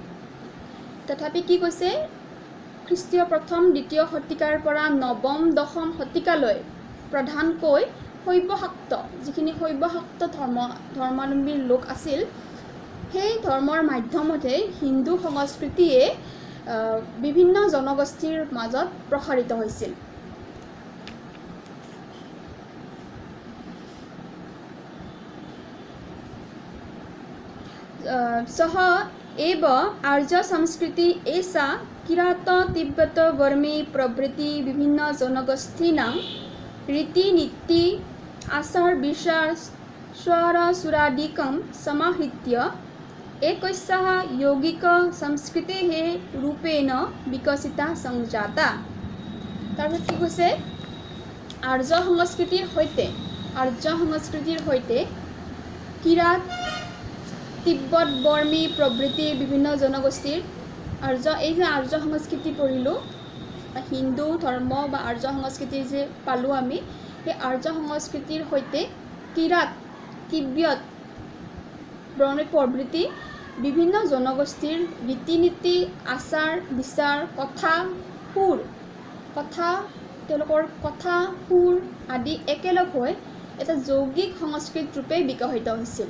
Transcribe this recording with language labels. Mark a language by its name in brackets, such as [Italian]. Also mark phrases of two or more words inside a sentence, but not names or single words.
[Assamese] তথাপি কি কৈছে খ্ৰীষ্টীয় প্ৰথম দ্বিতীয় শতিকাৰ পৰা নৱম দশম শতিকালৈ প্ৰধানকৈ যিখিনি শৈৱ শাক্ত ধৰ্মাৱলম্বীৰ লোক আছিল সেই ধৰ্মৰ মাধ্যমতে হিন্দু সংস্কৃতিয়ে বিভিন্ন জনগোষ্ঠীৰ মাজত প্ৰসাৰিত হৈছিল। [Sanskrit] सः एव आर्य संस्कृति एषा किरात तिब्बत बर्मी प्रभृति विभिन्न जनगोष्ठीनां रीतिनीति आचार विचार स्वर सुरादिकं समाहृत्य एकस्याः यौगिक संस्कृतेः रूपेण विकसिता संजाता। [Assamese] তাৰপিছত কি কৈছে আৰ্য সংস্কৃতিৰ সৈতে কিৰাত তিব্বত বৰ্মী প্ৰভৃতি বিভিন্ন জনগোষ্ঠীৰ এই যে আৰ্য সংস্কৃতি পঢ়িলোঁ হিন্দু ধৰ্ম বা আৰ্য সংস্কৃতি যে পালোঁ আমি সেই আৰ্য সংস্কৃতিৰ সৈতে কিৰাত তিব্বত বৰ্মী প্ৰভৃতি বিভিন্ন জনগোষ্ঠীৰ ৰীতি নীতি আচাৰ বিচাৰ তেওঁলোকৰ কথা সুৰ আদি একেলগ হৈ এটা যৌগিক সংস্কৃত ৰূপে বিকশিত হৈছিল।